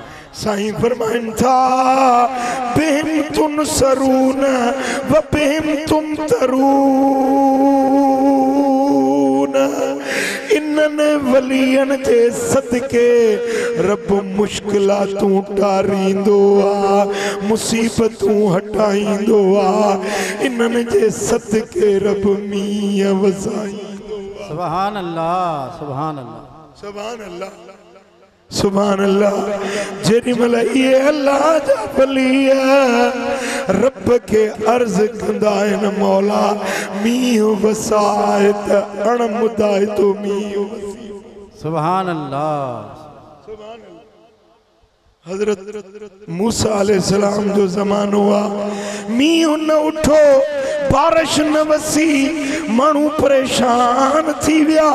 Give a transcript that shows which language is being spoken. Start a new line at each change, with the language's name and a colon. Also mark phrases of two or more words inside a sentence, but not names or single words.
Sindhi: साईं फरमाइनि था
Arabic: بهم تنصرون وبهم تمطرون.
Sindhi: इन्हनि वलियन जे सदके रब मुश्किलातूं टारींदो आहे, मुसीबतूं हटाईंदो आहे। इन्हनि जे सदके रब मींहं वसाईंदो आहे।
Arabic: سبحان الله، سبحان الله، سبحان الله، سبحان الله.
Sindhi: जेॾी महिल इहे अल्लाह जा वली रब खे अर्ज़ कंदा आहिनि मौला मींहुं वसाए त अणमुदाए तो मींहुं वसी।
Arabic: سبحان الله، سبحان الله.
Sindhi: हज़रत मूसा अलैहिस्सलाम जो ज़मानो आहे, मींहुं न उठो, बारिश न वसी, माण्हू परेशान थी विया।